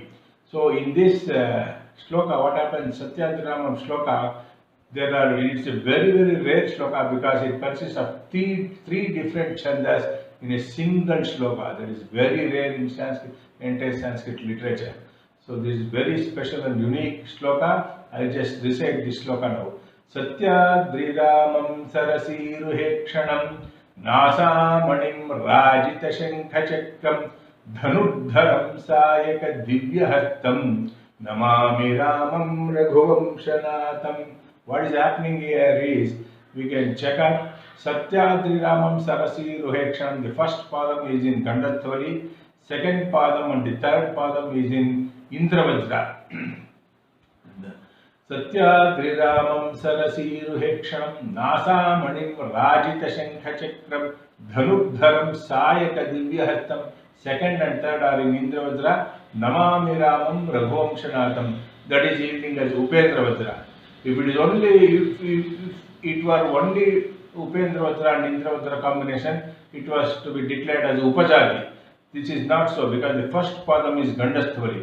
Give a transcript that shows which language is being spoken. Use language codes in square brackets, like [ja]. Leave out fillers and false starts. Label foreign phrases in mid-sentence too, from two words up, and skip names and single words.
[en] So in this shloka, what happens, Satyadriramam shloka, it's a very, very rare shloka because it consists of three different chandas in a single shloka. That is very rare in Sanskrit, entire Sanskrit literature. So this is very special and unique shloka. I will just recite this shloka now. [sa] Satyadriramam sarasiruhekshanam Nasamanim Rajita Shankachakram Dhanudharam Sayaka Divyahastam Namami Ramam Raghuvamshanatham. [en] What is happening here is, we can check out [sa] Satyadriramam Sarasi Ruhekshanam. [en] The first padam is in Gandasthavali, second padam and the third padam is in Indravajra. [sa] सत्याद्रिरामं सरसीरुहेक्षणं नासामणिं राजितशङ्खचक्रं धनुर्धरं सायकदिव्यहस्तं. [en] Second and third are in Indravajra. [sa] Namami Ramam Raghuvamshanatham. [en] That is yielding as Upendravajra. If it is only, if it were only Upendravajra and Indravajra combination, it was to be declared as Upajati. This is not so because the first padam is Gandhasthvari.